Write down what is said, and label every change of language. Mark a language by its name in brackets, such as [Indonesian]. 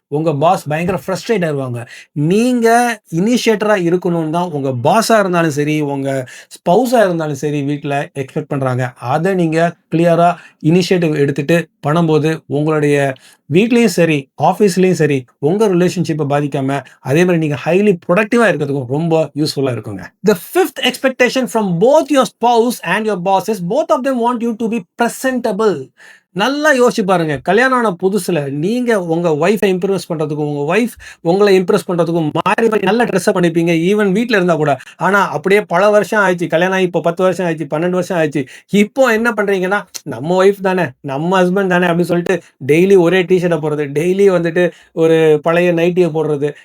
[Tamil] உங்க பாஸ் பயங்கர ஃப்ரஸ்ட்ரேட் ஆயிருவாங்க. நீங்க இனிஷியேட்டரா இருக்கணும்னு தான் உங்க பாஸா இருந்தாலும் சரி, உங்க ஸ்பௌஸா இருந்தாலும் சரி வீட்ல எக்ஸ்பெக்ட் பண்றாங்க. அத நீங்க கிளியரா இனிஷியேட்டிவ் எடுத்துட்டு பண்ணும்போது உங்களுடைய வீட்லயும் சரி, ஆஃபீஸ்லயும் சரி, உங்க ரிலேஷன்ஷிப்ப பாதிக்காம அதே மாதிரி நீங்க ஹைலி புரொடக்டிவா இருக்கிறதுக்கும் ரொம்ப யூஸ்ஃபுல்லா இருக்குங்க. [English] The fifth expectation from both your spouse and your boss is both of them want you to be presentable. [Tamil] நல்லா யோசிச்சு பாருங்க. கல்யாணம் ஆன புதுசுல நீங்க உங்க ஒய்ஃபை இம்ப்ரெஸ் பண்றதுக்கும், உங்க ஒய்ஃப் உங்கள இம்ப்ரெஸ் பண்றதுக்கும் மாறி மாறி நல்ல ட்ரெஸ்ஸப் பண்ணிப்பீங்க. ஈவன் வீட்ல இருந்தா கூட. ஆனா அப்படியே பல வருஷம் ஆயிடுச்சு. கல்யாணம் ஆகி இப்போ 10 வருஷம் ஆயிடுச்சு, 12 வருஷம் ஆயிடுச்சு. இப்போ என்ன பண்றீங்கன்னா, நம்ம ஒய்ஃப் தானே, நம்ம ஹஸ்பண்ட் தானே அப்படின்னு சொல்லிட்டு டெய்லி ஒரே டீ ஷர்ட்ட போடுறது, டெய்லி வந்துட்டு ஒரு பழைய நைட்டிய போடுறது.